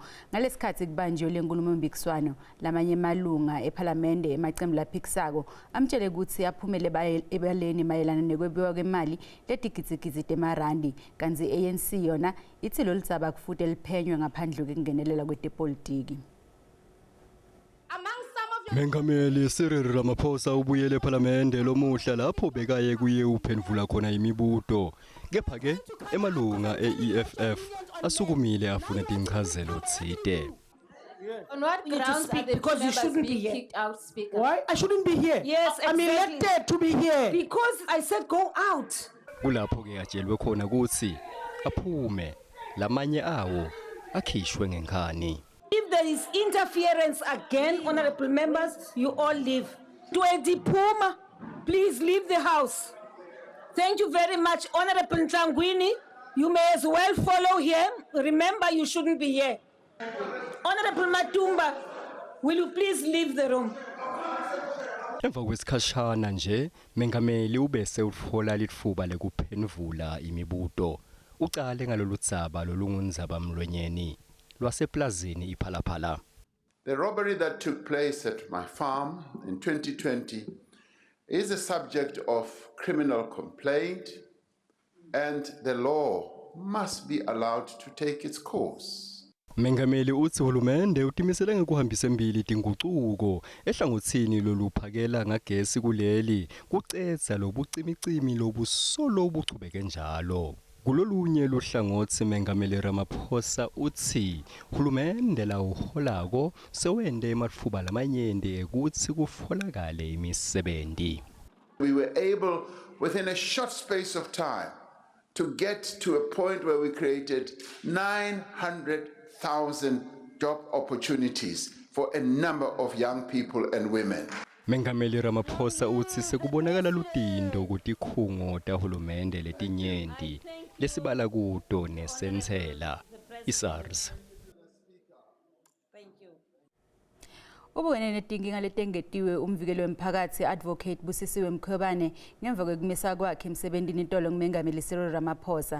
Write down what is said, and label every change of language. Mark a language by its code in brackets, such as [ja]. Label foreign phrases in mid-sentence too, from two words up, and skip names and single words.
[ss] Ngalesikhathi kubanjwe le nkulumo mpikiswano lamanye emalunga ephalamende emacembu laphikisako amtshele ukuthi aphumele ebaleni mayelana nekwebiwa kwemali letigidzi temarandi kanti ANC yona ithi lolu dzaba kufuze liphenywe ngaphandle kokungenelela kwetepolitiki. Mengameli Ramaphosa ubuyele ephalamende lomuhla lapho bekaye kuye uphendvula khona imibuto. Kepha-ke emalunga e-EFF asukumile afuna tinchazelo tsite. [en] On what grounds are the because you shouldn't be here. kicked out, Speaker? Why? I shouldn't be here. Yes, I'm exactly. elected to be here. Because I said go out. [ss] Kulapho-ke atshelwe khona ukuthi aphume lamanye awo akhishwe ngenkani. [en] If there is interference again, honorable members, you all leave. Dwedi Puma, please leave the house. Thank you very much, Honorable Ntangwini. You may as well follow here. Remember, you shouldn't be here. Honorable Matumba, will you please leave the room? [ss] Emva kwesikhashana nje mengameli ubese utfola litfuba lekuphendvula imibuto. Ucale ngalolu dzaba lolungundzaba mlwenyeni lwaseplazini iphalaphala. [en] The robbery that took place at my farm in 2020 is a subject of criminal complaint and the law must be allowed to take its course. [ss] Mengameli utsi hulumende utimisele ngekuhambisa embili tingucuko ehlangothini loluphakela ngagesi kuleli kucedza lobucimicimi lobusolo buchubeke njalo. Kulolunye luhlangothi Mengameli Ramaphosa utsi hulumende lawuholako sewende ematfuba lamanyenti ekutsi kufolakale imisebenzi. [en] We were able within a short space of time to get to a point where we created 900,000 job opportunities for a number of young people and women. [ss] Mengameli Ramaphosa utsi sekubonakala lutindo kutikhungo tahulumende letinyenti lesibala kuto nesentsela iSARS. Ubukene netinkhinga letingetiwe umvikeli wemphakathi advocate busisiwe Mkhwebane ngemva kwekumisa kwakhe emsebentini itolo nguMengameli Ramaphosa.